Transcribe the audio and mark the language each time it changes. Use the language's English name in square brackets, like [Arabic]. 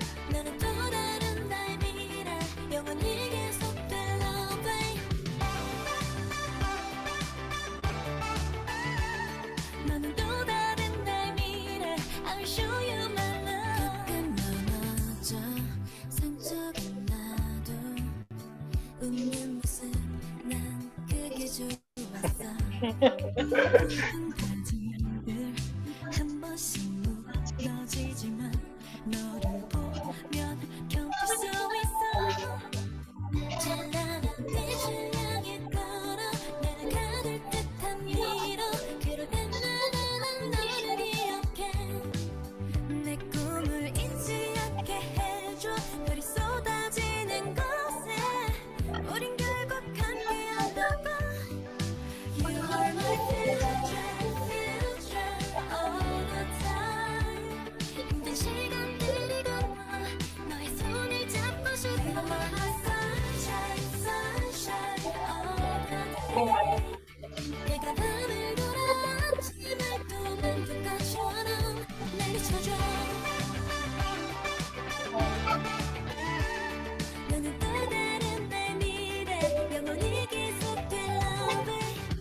[Korean] 너는 또 다른 나의 미래 영원히 계속될 love way. 너는 또 다른 나의 미래 [English] I'll show you my love. [Korean] 가끔 넘어져 상처가 나도 웃는 모습 난 그게 좋았어. 모든 다짐들 한 번씩 무너지지만 너를 보면 견딜 수 있어. 찬란한 빛을 향해 걸어 나를 가둘 듯한 미로 그럴 때마다 난 너를 기억해. 내 꿈을 잊지 않게 해줘. 별이 쏟아지는 곳에 우린 결국 함께 한다고. [English] You are my future, future all the time. [Korean] 힘든 시간들이 건너 너의 손을 잡고 싶어. [English] You are my sunshine, sunshine all the day. [Korean] 내가 밤을 돌아 아침을 또 만든 것처럼 날 비춰줘. 너는 또 다른 나의 미래 영원히 계속될 love way.